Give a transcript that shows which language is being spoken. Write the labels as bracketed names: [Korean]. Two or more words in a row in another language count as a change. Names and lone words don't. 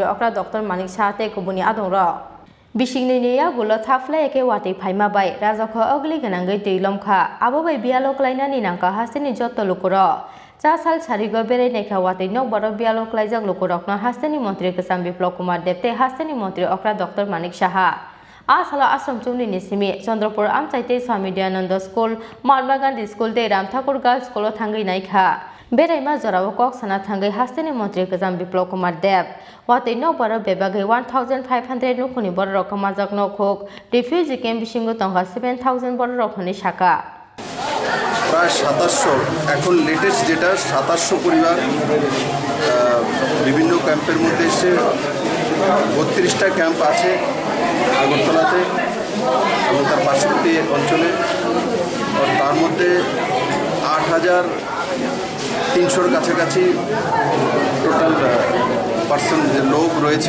[Kok Borok] अक्रा डक्टर मानिक साहाते कुबुनि आदंर बिसिंनिया गुलो थाफ्ले एके वाति फाइमाबाय राजाखर अगुलि गोनांगै लमखा आबोबाय बियालो क्लाइनानि नांका हास्टेलनि जत्त लुकुर साल सारिगो बेरायनायखौ वाति नकबारो बियालो क्लाइजाक लुकुरकनो हास्टेलनि मन्त्रि गोजाम बिप्लब कुमार देवते हास्टेलनि मन्त्रि अक्रा डक्टर मानिक साहा आसाला आश्रम चुमनि निसिमी चंद्रपुर आमचाइते स्वामी दयानंद स्कूल महात्मा गांधी स्कूल ते राम ठाकुर गर्ल्स स्कूल थांगै नायखा बेरायमा जराव कक साना थांगै हास्टेलनि मन्त्रि गोजाम बिप्लब कुमार देव वाति नकबारो बेबागै 1,500 नुखुनि बर रकमाजक नखुक [English] refugee camp [Kok Borok] बिसिंगो तंगा 7,000 बर रखनि शाखा [Bangla] প্রায় 2700 এখন লেটেস্ট যেটা 2700 পরিবার বিভিন্ন ক্যাম্পের মধ্যে এসে 32টা ক্যাম্প আছে আগরতলাতে এবং তার পার্শ্ববর্তী অঞ্চলে তার মধ্যে 8,300-র কাছাকাছি [English] total person [Bangla] যে লোক রয়েছে।